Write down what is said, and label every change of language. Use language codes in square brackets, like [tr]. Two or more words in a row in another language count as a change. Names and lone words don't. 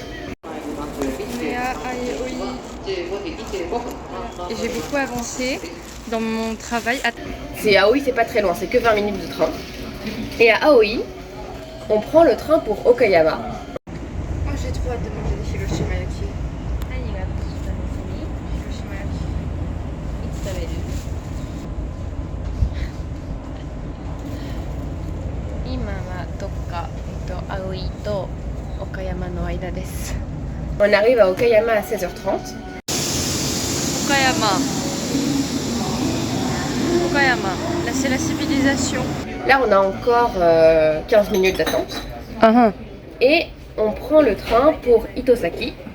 [fr] Et j'ai beaucoup avancé dans mon travail. C'est Aoi, c'est pas très loin, c'est que 20 minutes de train. Et à Aoi, on prend le train pour Okayama. Oh, j'ai trop hâte de manger des Hiroshima Yaki. Hiroshima Yaki. [ja] 今はどっか、Aoi とOkayamaの間です。 [fr] On arrive à Okayama à 16h30. Okayama, là c'est la civilisation. Là, on a encore 15 minutes d'attente. Et on prend le train pour Itosaki.